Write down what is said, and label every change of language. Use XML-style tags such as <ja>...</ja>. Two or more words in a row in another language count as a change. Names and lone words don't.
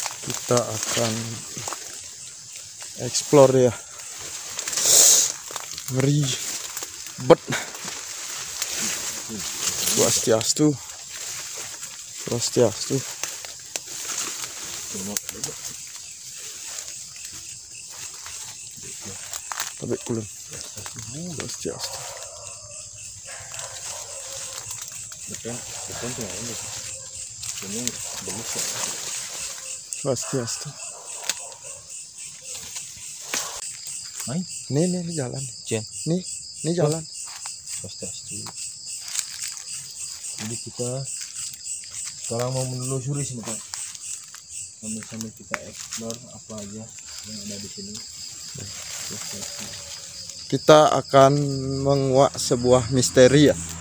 <id>kita akan explore ya. Ngeri bet. Swastiastu. Swastiastu.</id> <ban>Tapi kulun.</ban> <id>Swastiastu. Swastiastu. Nih jalan. Nih jalan. Swastiastu. Jadi kita sekarang mau menelusuri sini Pak. Sambil kita explore apa aja yang ada di sini. Swastiastu. Kita akan menguak sebuah misteri ya.</id>